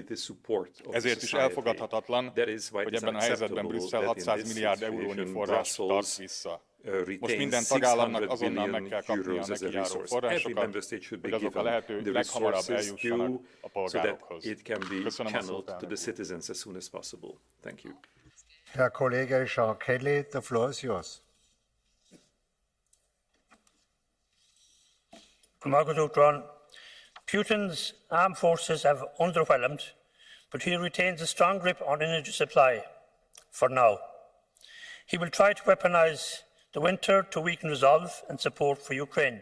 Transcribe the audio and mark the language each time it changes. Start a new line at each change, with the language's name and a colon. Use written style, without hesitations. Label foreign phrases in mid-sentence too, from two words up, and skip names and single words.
Hungarian: Ezért is elfogadhatatlan, hogy ebben a helyzetben Brüsszel 600 milliárd eurónyi forrást tart vissza. Most minden tagállamnak azonnal meg kell kapnia a neki járó forrásokat, hogy azok a lehető leghamarabb eljussanak a polgárokhoz. Köszönöm a szót, elnök úr.
German: Herr Kollege Jean Kelly,
English: the floor is yours. Putin's armed forces have underwhelmed, but he retains a strong grip on energy supply, for now. He will try to weaponize the winter to weaken resolve and support for Ukraine.